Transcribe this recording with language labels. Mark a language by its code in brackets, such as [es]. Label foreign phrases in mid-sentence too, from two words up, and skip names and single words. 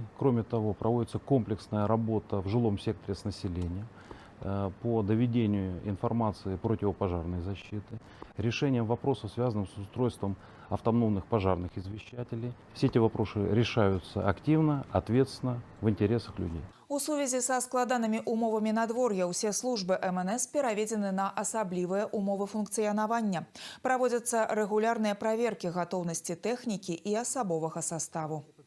[ru] Кроме того, проводится комплексная работа в жилом секторе с населением по доведению информации противопожарной защиты, решением вопросов, связанных с устройством автономных пожарных извещателей. Все эти вопросы решаются активно, ответственно, в интересах людей. [be] У сувязі са складанымі умовамі надвор'я ўсе службы МНС пераведзены на асаблівыя умовы функцыянавання. Праводзяцца рэгулярныя праверкі гатоўнасці тэхнікі і асабовага саставу.